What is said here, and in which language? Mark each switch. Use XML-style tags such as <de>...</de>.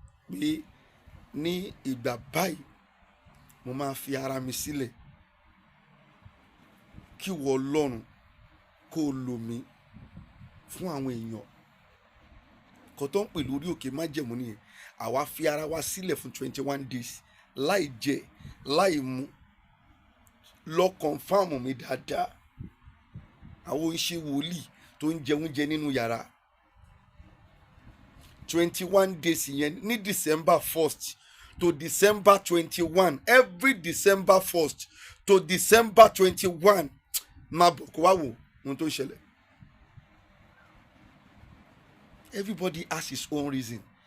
<yo>pé ní ìgbà báyìí mo máa fi ara mi sílẹ̀ kí wọ Ọlọ́run kó o lò mí fún àwọn èèyàn. kò tó ń pè lórí òkè májẹ̀mú nìyẹn. àwa fi ara wa sílẹ̀ fún</yo> <en>21 days</en> <yo>láì jẹ láì mu. lọ kọ̀nfàmù mi dáadáa. àwọn iṣẹ́ wòlíì tó ń jẹ oúnjẹ nínú yàrá.</yo> <en>21 days</en> <yo>yẹn ní</yo> <en>December 1st to December 21, every December 1st to December 21</en> <yo>máa bọ̀ kó wá wò ohun tó ń ṣẹlẹ̀.</yo> <en>everybody has his own reason.</en>